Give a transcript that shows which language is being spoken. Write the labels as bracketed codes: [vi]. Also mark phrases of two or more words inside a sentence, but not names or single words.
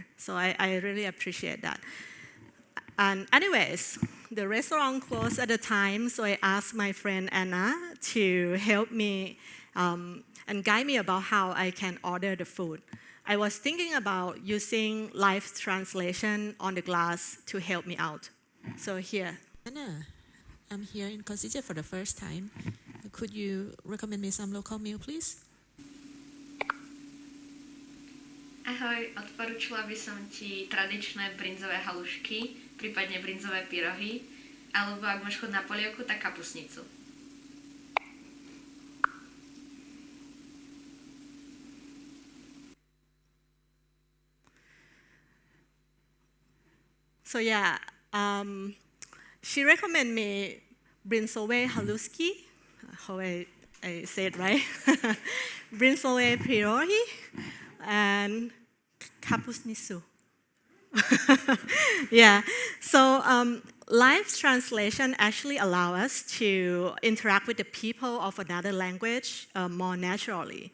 [en] So I really appreciate that. And anyways, the restaurant closed at the time, so I asked my friend Anna to help me and guide me about how I can order the food. I was thinking about using live translation on the glass to help me out. So here. Anna, I'm here in Košiciach for the first time. Could you recommend me some local meal, please? [sk] Ahoj, odporučila by som ti tradičné brinzové halušky, prípadne brinzové pyrohy, alebo ak máš chuť na polievku, tak kapusnicu. [en] So yeah, she recommended me [sk] brinzové halušky, [en] how I say it right, [sk] brinzové pyrohy, [en] and kapusnicu. Yeah, so live translation actually allow us to interact with the people of another language more naturally.